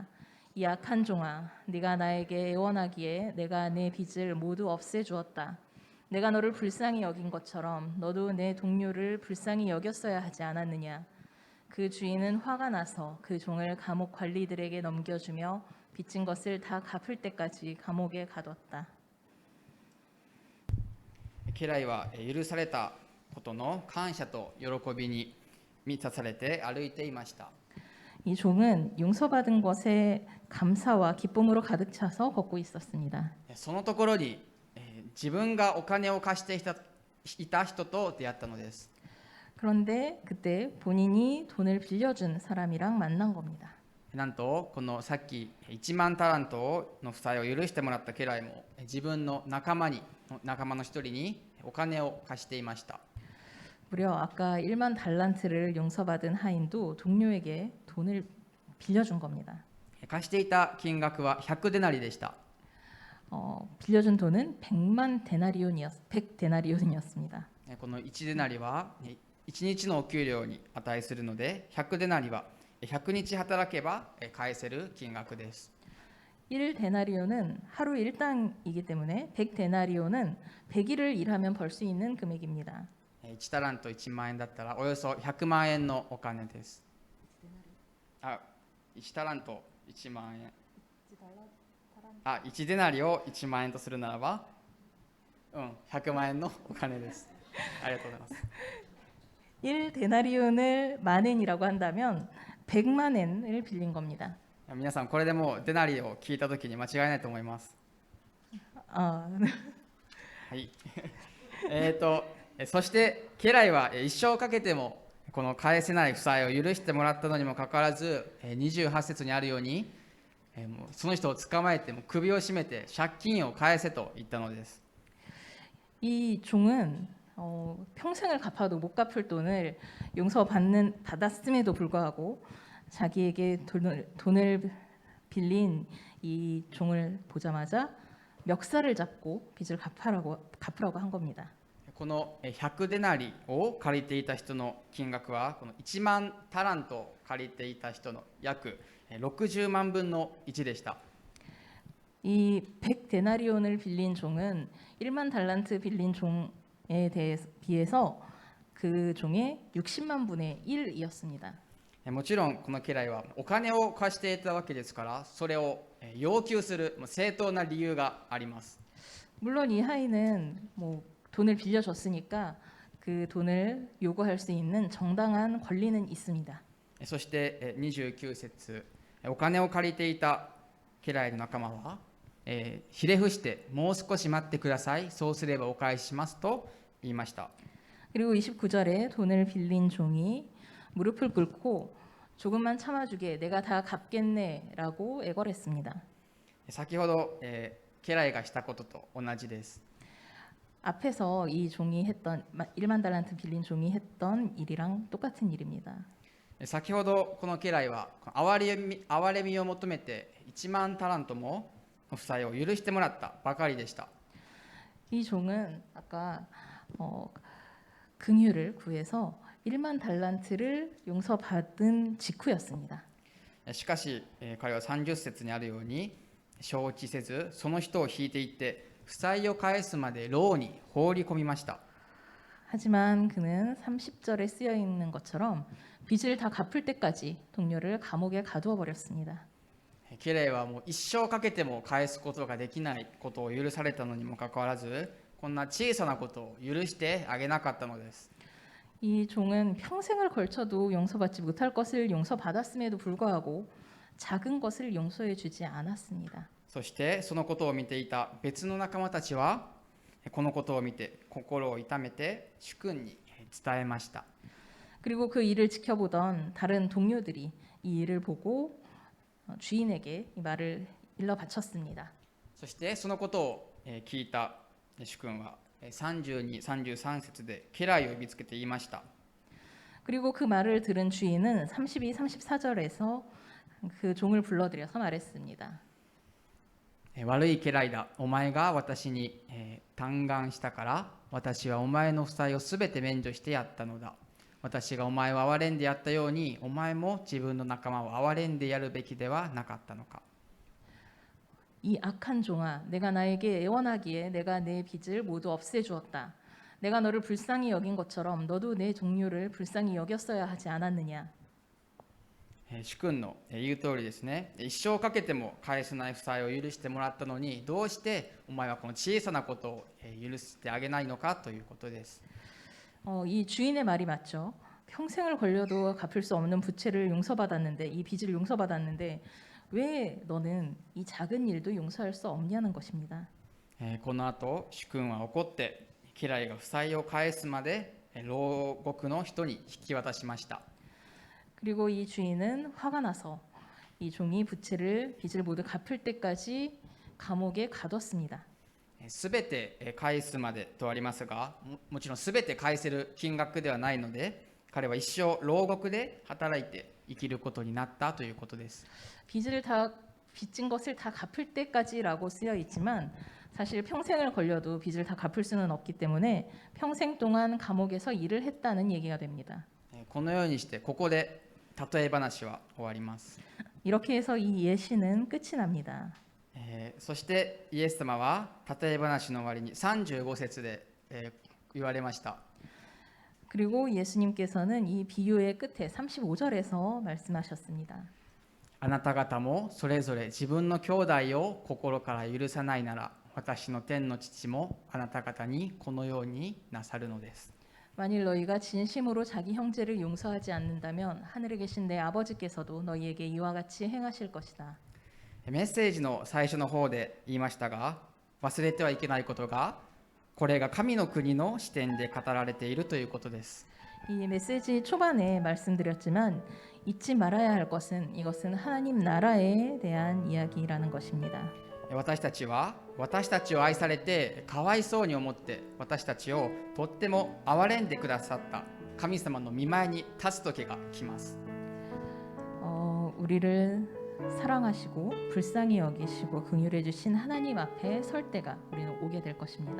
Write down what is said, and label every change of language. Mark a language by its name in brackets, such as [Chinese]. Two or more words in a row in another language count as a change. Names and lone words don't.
[Korean] 이 악한 종아, 네가 나에게 애원하기에 내가 내 빚을 모두 없애주었다. 내가 너를 불쌍히 여긴 것처럼 너도 내 동료를 불쌍히 여겼어야 하지 않았느냐. 그 주인은 화가 나서 그 종을 감옥 관리들에게 넘겨주며 빚진 것을 다 갚을 때까지 감옥에 가뒀다. [Japanese] 家来は許されたことの感謝と喜びに満たされて歩いていました。 [Korean] 이 종은 용서받은 것에 감사와 기쁨으로 가득 차서 걷고 있었습니다. [Japanese] そのところに自分がお金を貸していた人と出会ったのです。 [Korean] 그런데 그때 본인이 돈을 빌려준 사람이랑 만난 겁니다. [Japanese] なんとこのさっき1万タラントの負債を許してもらった家来も自分の仲間の一人にお金を貸していました。 [Korean] 무려 아까 1만 달란트를 용서받은 하인도 동료에게 돈을 빌려준 겁니다. [Japanese] 貸していた金額は100デナリでした。 [Korean] 빌려준 돈은 100만 데나리온이었습니다. [Japanese] この1デナリは1日のお給料に値するので、100デナリは100日働けば返せる金額です。 [Korean] 1데나리온은 하루 일당이기 때문에 100데나리온은 100일을 일하면 벌 수 있는 금액입니다. [Japanese] 1 タラント1万円だったらおよそ100万円のお金です。1タラント1万円。1デナリを1万円とするならば、100万円のお金です。ありがとうございます。 [Korean] 1데나리온을 만엔이라고 한다면 100만 엔을 빌린 겁니다. [Japanese] 皆さんこれでもうデナリを聞いたときに間違いないと思います。はい。そして家来は一生かけてもこの返せない負債を許してもらったのにもかかわらず、28節にあるようにその人を捕まえて首を絞めて借金を返せと言ったのです。 [Korean] 이 종은 평생을 갚아도 못 갚을 돈을 받았음에도 불구하고 자기에게 돈을 빌린 이 종을 보자마자 멱살을 잡고 빚을 갚으라고 한 겁니다. [Japanese] この100デナリを借りていた人の金額はこの1万タラントを借りていた人の約60万分の1でした。 [Korean] 이 100데나리온을 빌린 종은 1만 달란트 빌린 종에 비해서 그 종의 60만 분의 1이었습니다. [Japanese] もちろんこの家来はお金を貸していたわけですから、それを要求する正当な理由があります。 [Korean] 물론 이 하인은 뭐 돈을 빌려줬으니까 그 돈을 요구할 수 있는 정당한 권리는 있습니다. [Japanese] そして29節、お金を借りていた家来の仲間は、ひれ伏してもう少し待ってください、そうすればお返ししますと言いました。 [Korean] 그리고 29절에 돈을 빌린 종이 무릎을 꿇고 조금만 참아주게 내가 다 갚겠네라고 애걸했습니다. [Japanese] 先ほど、家来がしたことと同じです。 [Korean] 앞에서 이 종이 했던 1만 달란트 빌린 종이 했던 일이랑 똑같은 일입니다. [Japanese] 先ほどこの家来は憐れみを求めて1万タラントもの負債を許してもらったばかりでした。 [Korean] 이 종은 아까 긍휼을 구해서 1만 달란트를 용서받은 직후였습니다. [Japanese] しかし、彼は30節にあるように承知せずその人を引いていって負債を返すまで牢に放り込みました。 [Korean] 하지만 그는 30절에 쓰여 있는 것처럼 빚을 다 갚을 때까지 동료를 감옥에 가두어 버렸습니다. [Japanese] 家来はもう一生かけても返すことができないことを許されたのにもかかわらず、こんな小さなことを許してあげなかったのです。 [Korean] 이 종은 평생을 걸쳐도 용서받지 못할 것을 용서받았음에도 불구하고 작은 것을 용서해 주지 않았습니다. [Japanese] そしてそのことを見ていた別の仲間たちはこのことを見て心を痛めて主君に伝えました。 [Korean] 그리고 그 일을 지켜보던 다른 동료들이 이 일을 보고 주인에게 이 말을 일러 바쳤습니다. [Japanese] そしてそのことを聞いた主君は32、33節で家来を呼びつけて言いました。 [Korean] 그리고 그 말을 들은 주인은 32, 34절에서 그 종을 불러들여서 말했습니다. [Japanese] 悪い家来だ、お前が私に嘆願したから私はお前の負債をすべて免除してやったのだ。私がお前を憐れんでやったようにお前も自分の仲間を憐れんでやるべきではなかったのか。 [Korean] 이 악한 종아, 내가 나에게 애원하기에 내가 내 빚을 모두 없애주었다. 내가 너를 불쌍히 여긴 것처럼 너도 내 동료를 불쌍히 여겼어야 하지 않았느냐. [Japanese] 主君の言う通りですね。一生かけても返せない負債を許してもらったのにどうしてお前はこの小さなことを許してあげないのかということです。 [Korean] 이 주인의 말이 맞죠. 평생을 걸려도 갚을 수 없는 부채를 용서받았는데 이 빚을 용서받았는데 왜 너는 이 작은 일도 용서할 수 없냐는 것입니다. [Japanese] この後主君は怒って家来が負債を返すまで牢獄の人に引き渡しました。 [Korean] 그리고 이 주인은 화가 나서 이 종이 빚을 모두 갚을 때까지 감옥에 가뒀습니다. [Japanese] すべて返すまでとありますが、もちろんすべて返せる金額ではないので、彼は一生牢獄で働いて生きることになったということです。 [Korean] 빚진 것을 다 갚을 때까지라고 쓰여 있지만 사실 평생을 걸려도 빚을 다 갚을 수는 없기 때문에 평생 동안 감옥에서 일을 했다는 얘기가 됩니다. [Japanese] このようにしてここで例え話は終わります。 [Korean] 이렇게 해서 이 예시는 끝이 납니다. [Japanese] そしてイエス様は例え話の終わりに35節で、言われました。 [Korean] 그리고 예수님께서는 이 비유의 끝에 35절에서 말씀하셨습니다. [Japanese] あなた方もそれぞれ自分の兄弟を心から許さないなら私の天の父もあなた方にこのようになさるのです。 [Korean] 만일 너희가 진심으로 자기 형제를 용서하지 않는다면 하늘에 계신 내 아버지께서도 너희에게 이와 같이 행하실 것이다. [Japanese] メッセージの最初の方で言いましたが、忘れてはいけないことが、これが神の国の視点で語られているということです。 [Korean] 이 메시지 초반에 말씀드렸지만 잊지 말아야 할 것은 이것은 하나님 나라에 대한 이야기라는 것입니다. [Japanese] 私たちは私たちを愛されてかわいそうに思って私たちをとっても憐れんでくださった神様の御前に立つ時が来ます。 [Korean] 우리를 사랑하시고 불쌍히 여기시고 긍휼해 주신 하나님 앞에 설 때가 우리는 오게 될 것입니다.